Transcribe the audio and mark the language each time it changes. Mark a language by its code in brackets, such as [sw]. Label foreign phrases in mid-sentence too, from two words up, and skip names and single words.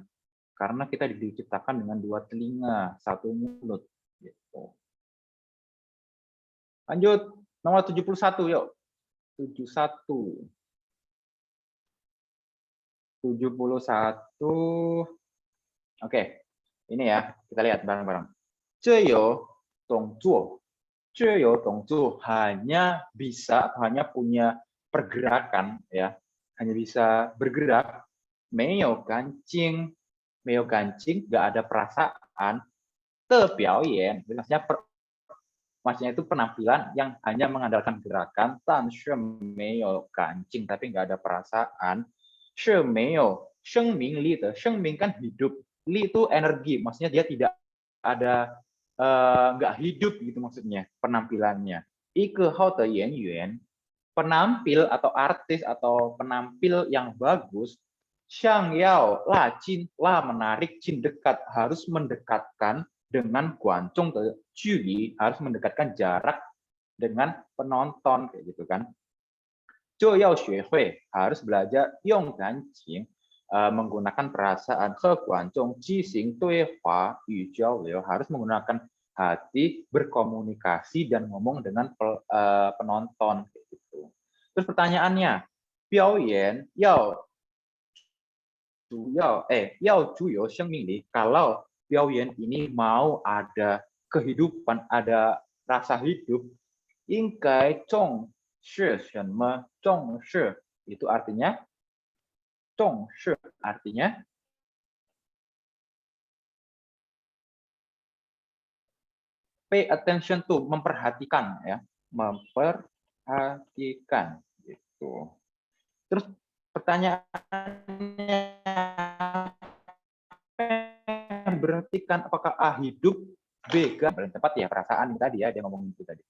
[id] Karena kita diciptakan dengan 2 telinga, 1 mulut. Gitu. Lanjut, nomor 71 yuk. 71. 71. Oke, ini ya, kita lihat bareng-bareng. [zh] 这有动作 [id] hanya bisa atau hanya punya pergerakan ya, hanya bisa bergerak. [zh] 没有感情 [id] nggak ada perasaan. [zh] 的表演 [id] maksudnya itu penampilan yang hanya mengandalkan gerakan. [zh] 但是没有感情 [id] tapi nggak ada perasaan. [zh] 是没有生命力的 生命 [id] kan hidup, li itu energi, maksudnya dia tidak ada nggak hidup gitu maksudnya penampilannya. [zh] 一个好的演员 [id] penampil atau artis atau penampil yang bagus. [zh] 想要拉近 [id] la menarik, 近 dekat, harus mendekatkan dengan [zh] 观众的距离, [id] harus mendekatkan jarak dengan penonton kayak gitu kan. [zh] 就要学会 [id] harus belajar [zh] 用感情 [id] menggunakan perasaan, [zh] 和观众进行对话与交流 [id] harus menggunakan hati berkomunikasi dan ngomong dengan penonton kayak gitu. Terus pertanyaannya, [zh] 表演要主有生命力 [id] kalau 表演 ini mau ada kehidupan, ada rasa hidup, [zh] 应该重视什么？ [id] 重视 itu artinya 重视 artinya [en] pay attention to, [id] memperhatikan ya, memperhatikan gitu. Terus pertanyaannya, berhentikan apakah A hidup, B gak? Paling tepat ya perasaan tadi ya, dia ngomong itu tadi.